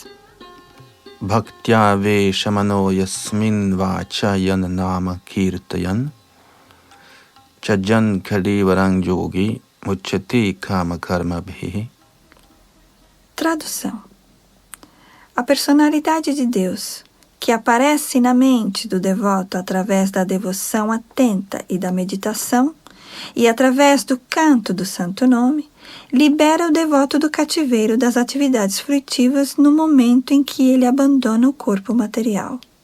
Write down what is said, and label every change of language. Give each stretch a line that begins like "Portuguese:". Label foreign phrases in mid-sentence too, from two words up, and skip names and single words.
Sanskrit: Bhaktya veshamano yasmin vachayan nama kirtayan chajan kalivarang yogi muchati kama karma bhi.
Portuguese: Tradução. A personalidade de Deus, que aparece na mente do devoto através da devoção atenta e da meditação, e através do canto do Santo Nome, libera o devoto do cativeiro das atividades fruitivas no momento em que ele abandona o corpo material.